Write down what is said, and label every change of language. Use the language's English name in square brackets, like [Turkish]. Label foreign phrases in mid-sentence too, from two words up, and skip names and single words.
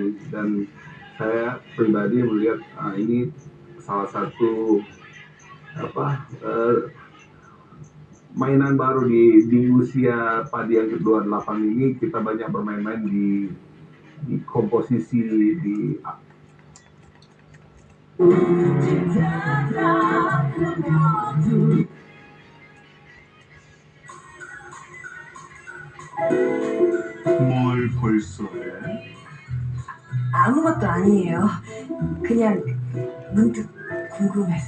[Indonesian] Dan saya pribadi melihat ini salah satu mainan baru di usia padi yang ke-28 ini. Kita banyak bermain-main di komposisi, di [Korean] 뭘 벌써 해? 아무것도 아니에요. 그냥 문득 궁금해서.